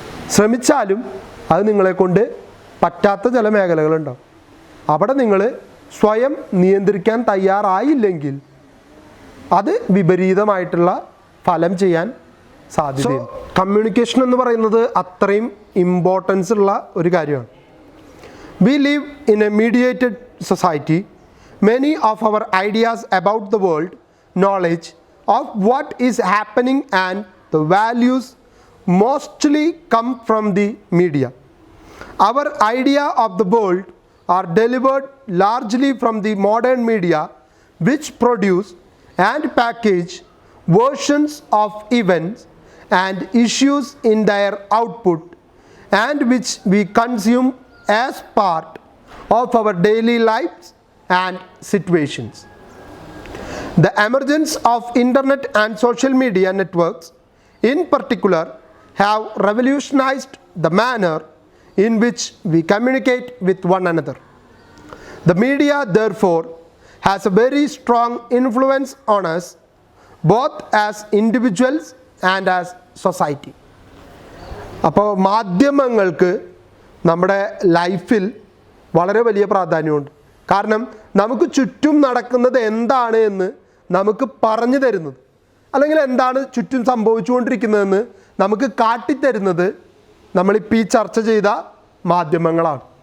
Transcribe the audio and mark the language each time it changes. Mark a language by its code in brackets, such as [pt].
[ml] ശ്രമിച്ചാലും അത് നിങ്ങളെക്കൊണ്ട് പറ്റാത്ത ചില മേഖലകളുണ്ടാവും. അവിടെ നിങ്ങൾ സ്വയം നിയന്ത്രിക്കാൻ തയ്യാറായില്ലെങ്കിൽ അത് വിപരീതമായിട്ടുള്ള ഫലം ചെയ്യാൻ സാധ്യതയുണ്ട്. കമ്മ്യൂണിക്കേഷൻ എന്ന് പറയുന്നത് അത്രയും ഇമ്പോർട്ടൻസ് ഉള്ള ഒരു കാര്യമാണ്. [en] We live in a mediated society. Many of our ideas about the world, knowledge of what is happening and the values mostly come from the media. Our idea of the world are delivered largely from the modern media, which produce and package versions of events and issues in their output, and which we consume as part of our daily lives and situations. The emergence of internet and social media networks in particular have revolutionized the manner in which we communicate with one another. The media therefore has a very strong influence on us, both as individuals and as society. [ml] അപ്പോൾ മാധ്യമങ്ങൾക്ക് നമ്മുടെ ലൈഫിൽ വളരെ വലിയ പ്രാധാന്യമുണ്ട്. കാരണം നമുക്ക് ചുറ്റും നടക്കുന്നത് എന്താണ് എന്ന് നമുക്ക് പറഞ്ഞു തരുന്നത്, അല്ലെങ്കിൽ എന്താണ് ചുറ്റും സംഭവിച്ചുകൊണ്ടിരിക്കുന്നതെന്ന് നമുക്ക് കാട്ടിത്തരുന്നത് നമ്മളിപ്പോൾ ഈ ചർച്ച ചെയ്ത മാധ്യമങ്ങളാണ്.